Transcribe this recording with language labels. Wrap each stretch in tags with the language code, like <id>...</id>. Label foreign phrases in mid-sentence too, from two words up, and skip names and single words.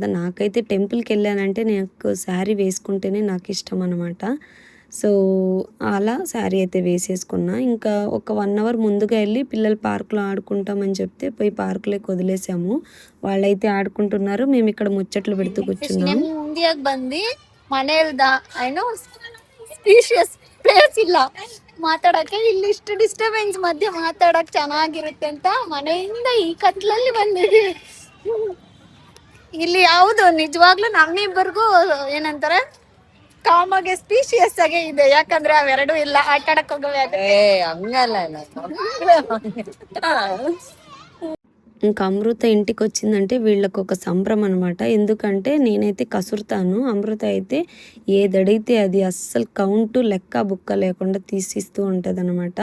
<te>నాకైతే టెంపుల్కి వెళ్ళానంటే నాకు శారీ వేసుకుంటేనే నాకు ఇష్టం అనమాట. సో అలా శారీ అయితే వేసేసుకున్నా. ఇంకా ఒక 1 అవర్ ముందుగా వెళ్ళి పిల్లలు పార్కులో ఆడుకుంటామని చెప్తే పోయి పార్కులోకి వదిలేసాము. వాళ్ళైతే ఆడుకుంటున్నారు, మేము ఇక్కడ ముచ్చట్లు పెడుతూ కూర్చున్నాము.</te> <kn>ಇಂಡಿಯಾಗ್ ಬಂದು ಮನೆಯಲ್ದ ಏನೋ</kn> <en>spacious place</en> <kn>ಇಲ್ಲ ಮಾತಾಡಕ್ಕೆ, ಇಲ್ಲಿ ಇಷ್ಟು ಡಿಸ್ಟರ್ಬೆನ್ಸ್ ಮಧ್ಯೆ ಮಾತಾಡಕ್ ಚೆನ್ನಾಗಿರುತ್ತೆ ಅಂತ ಮನೆಯಿಂದ ಈ ಕತ್ಲಲ್ಲಿ ಬಂದಿದ್ದೀವಿ. ಇಲ್ಲಿ ಯಾವುದು ನಿಜವಾಗ್ಲೂ ನಮ್ಮಿಬ್ಬರಿಗೂ ಏನಂತಾರೆ ಕಾಮಾಗೆ ಸ್ಪೀಷಿಯಸ್ ಆಗಿ ಇದೆ, ಯಾಕಂದ್ರೆ ಅವೆರಡು ಇಲ್ಲ ಆಟಾಡಕ್ ಹೋಗವೆ.</kn> <te>ఇంకా అమృత ఇంటికి వచ్చిందంటే వీళ్ళకు ఒక సంబరం అనమాట. ఎందుకంటే నేనైతే కసురుతాను, అమృత అయితే ఏదడిగితే అది అస్సలు కౌంటు లెక్క బుక్క లేకుండా తీసిస్తూ ఉంటుంది అనమాట.</te>